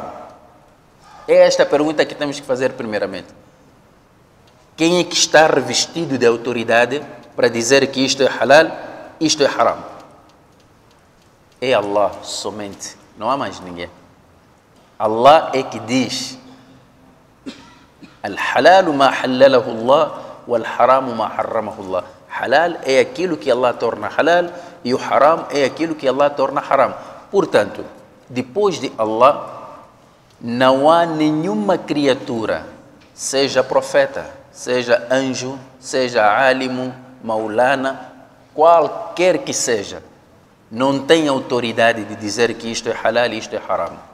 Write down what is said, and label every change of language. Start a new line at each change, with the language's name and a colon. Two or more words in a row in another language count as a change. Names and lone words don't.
Portuguese: É esta a pergunta que temos que fazer primeiramente. Quem é que está revestido de autoridade para dizer que isto é halal, isto é haram? É Allah somente, não há mais ninguém. Allah é que diz:
Arabic: الحلال ما حلله الله، والحرام ما حرمه الله.
Portuguese: Halal é aquilo que Allah torna halal e o haram é aquilo que Allah torna haram. Portanto, depois de Allah, não há nenhuma criatura, seja profeta, seja anjo, seja álimo, maulana, qualquer que seja, não tem autoridade de dizer que isto é halal e isto é haram.